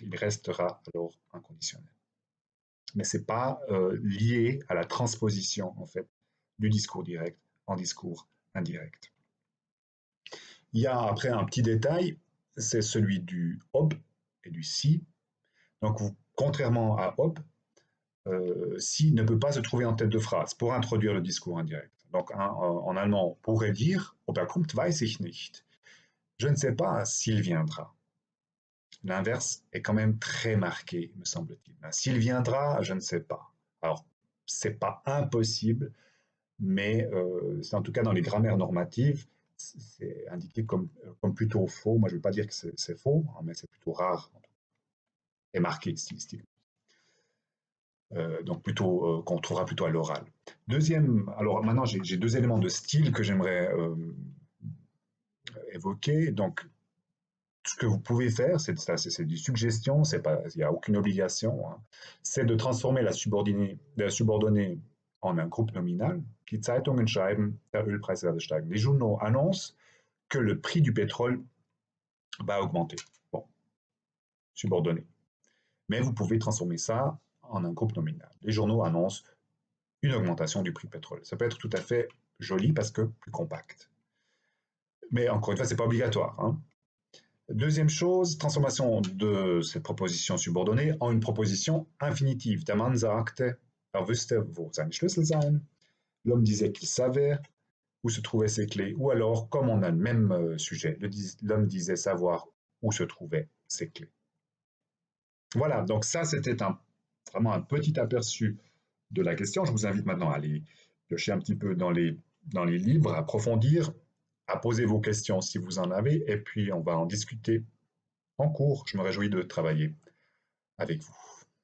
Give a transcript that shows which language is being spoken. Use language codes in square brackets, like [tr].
[fr] Il restera alors un conditionnel. Mais ce n'est pas lié à la transposition, en fait, du discours direct en discours indirect. Il y a après un petit détail, c'est celui du ob et du si. Donc, contrairement à ob, si ne peut pas se trouver en tête de phrase pour introduire le discours indirect. Donc, en allemand, on pourrait dire [de] ob er kommt, weiß ich nicht. [fr] Je ne sais pas s'il viendra. L'inverse est quand même très marqué, me semble-t-il. S'il viendra, je ne sais pas. Alors, c'est pas impossible, mais c'est en tout cas dans les grammaires normatives, c'est indiqué comme plutôt faux. Moi, je ne veux pas dire que c'est faux, hein, mais c'est plutôt rare et marqué stylistiquement. Donc plutôt qu'on trouvera plutôt à l'oral. Deuxième, alors maintenant j'ai deux éléments de style que j'aimerais évoquer. Donc ce que vous pouvez faire, c'est des suggestions, il n'y a aucune obligation, hein, c'est de transformer la subordonnée en un groupe nominal. [de] Die Zeitungen schreiben, der Ölpreis werde steigen. [fr] Les journaux annoncent que le prix du pétrole va augmenter. Bon, subordonné. Mais vous pouvez transformer ça en un groupe nominal. Les journaux annoncent une augmentation du prix du pétrole. Ça peut être tout à fait joli parce que plus compact. Mais encore une fois, ce n'est pas obligatoire. Hein. Deuxième chose, transformation de cette proposition subordonnée en une proposition infinitive. [de] Der Mann sagte, wüsste, wo seine Schlüssel seien. [fr] L'homme disait qu'il savait où se trouvaient ses clés. Ou alors, comme on a le même sujet, l'homme disait savoir où se trouvaient ses clés. Voilà, donc ça, c'était vraiment un petit aperçu de la question. Je vous invite maintenant à aller piocher un petit peu dans les livres, à approfondir, à poser vos questions si vous en avez, et puis on va en discuter en cours. Je me réjouis de travailler avec vous.